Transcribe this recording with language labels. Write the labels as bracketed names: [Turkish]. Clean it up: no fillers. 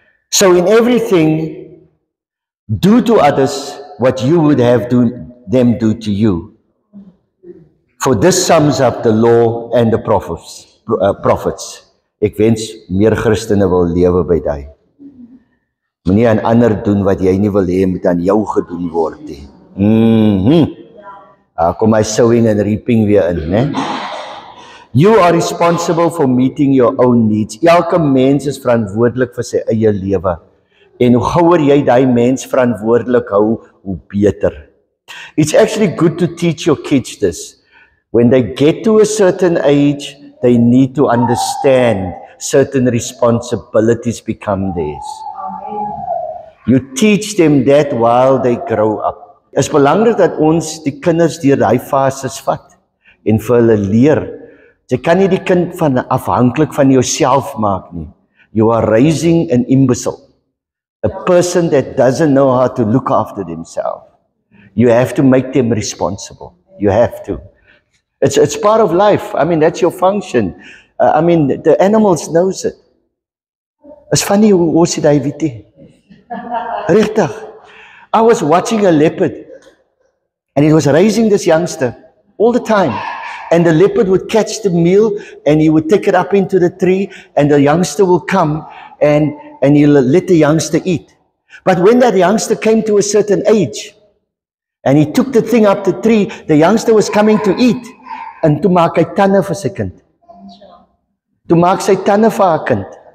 [English] So in everything, do to others what you would have them do to you. For this sums up the law and the prophets. [Afrikaans] Ek wens meer Christene wil lewe by daai. Moenie aan ander doen wat jy nie wil hê moet aan jou gedoen word nie. Kom hy [English] sowing and reaping [Afrikaans] weer in, né? [English] You are responsible for meeting your own needs. [Afrikaans] Elke mens is verantwoordelik vir sy eie lewe. En hoe gouer jy daai mens verantwoordelik hou, hoe beter. [English] It's actually good to teach your kids this. When they get to a certain age, they need to understand certain responsibilities become theirs. You teach them that while they grow up. [Afrikaans] Is belangrik dat ons die kinders deur daai fases vat en vir hulle leer. Jy kan nie die kind afhanklik van jouself maak nie. [English] You are raising an imbecile. A person that doesn't know how to look after themselves. You have to make them responsible. You have to. It's part of life. I mean, that's your function. The animals knows it. It's funny [Afrikaans] hoe sê hy weet nie. Regtig. [English] I was watching a leopard and it was raising this youngster all the time. And the leopard would catch the meal and he would take it up into the tree and the youngster will come and he'll let the youngster eat. But when that youngster came to a certain age and he took the thing up the tree, the youngster was coming to eat. [Afrikaans] En toe maak hy tande vir sy kind. Toe maak sy tande vir haar kind.